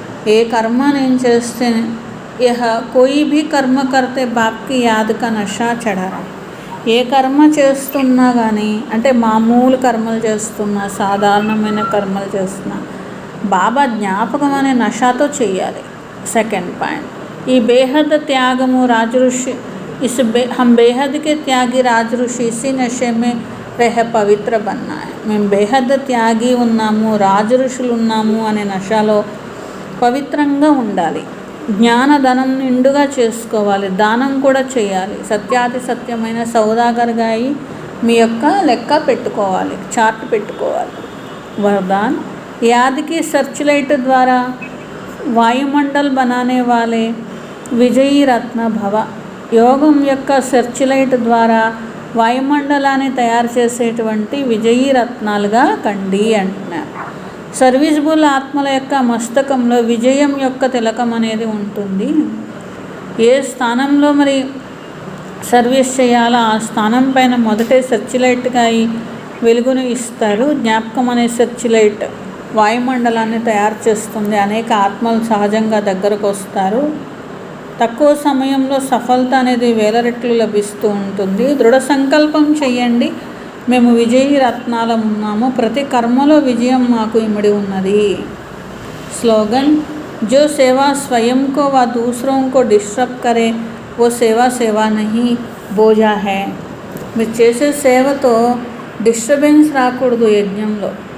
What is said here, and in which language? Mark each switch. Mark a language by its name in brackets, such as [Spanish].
[Telugu] ఏ కర్మ నేను చేస్తే [Hindi] కోయి భీ కర్మ కర్తే బాప్కి యాద్ కా నషా చఢా రహా. [Telugu] ఏ కర్మ చేస్తున్నా కానీ, అంటే మామూలు కర్మలు చేస్తున్నా, సాధారణమైన కర్మలు చేస్తున్నా, బాబా జ్ఞాపకం అనే నషాతో చేయాలి. సెకండ్ పాయింట్, ఈ బేహద్ త్యాగము రాజఋషి [Hindi] हम बेहद के त्यागी राजऋषि इसी नशे में रह पवित्र बनना है. [Telugu] మేము బేహద్ త్యాగి ఉన్నాము, రాజఋషులు ఉన్నాము అనే నషాలో పవిత్రంగా ఉండాలి. జ్ఞానధనం నిండుగా చేసుకోవాలి, దానం కూడా చేయాలి. సత్యాతి సత్యమైన సౌదాగర్గా అయి మీ యొక్క లెక్క పెట్టుకోవాలి, చార్ట్ పెట్టుకోవాలి. [Hindi] వరదాన్, याद की सर्चलाइट द्वारा वायुमंडल बनाने वाले विजयी रत्न भव. [Telugu] యోగం యొక్క సెర్చ్లైట్ ద్వారా వాయుమండలాన్ని తయారు చేసేటువంటి విజయీ రత్నాలుగా కండి అంటున్నారు. సర్వీసబుల్ ఆత్మల యొక్క మస్తకంలో విజయం యొక్క తిలకం అనేది ఉంటుంది. ఏ స్థానంలో మరి సర్వీస్ చేయాలో ఆ స్థానం పైన మొదటే సెర్చ్లైట్గా అయి వెలుగును ఇస్తారు. జ్ఞాపకం అనే సెర్చ్లైట్ వాయుమండలాన్ని తయారు చేస్తుంది. అనేక ఆత్మలు సహజంగా దగ్గరకు వస్తారు. తక్కువ సమయంలో సఫలత అనేది వేల రెట్లు లభిస్తూ ఉంటుంది. దృఢ సంకల్పం చేయండి, మేము విజయీ రత్నాలం ఉన్నాము, ప్రతి కర్మలో విజయం మాకు ఇమిడి ఉన్నది. [Hindi] స్లోగన్, जो सेवा स्वयं को व दूसरों को डिस्टर्ब करे वो सेवा सेवा नहीं बोझा है. [Telugu] మీరు చేసే సేవతో డిస్టర్బెన్స్ రాకూడదు యజ్ఞంలో.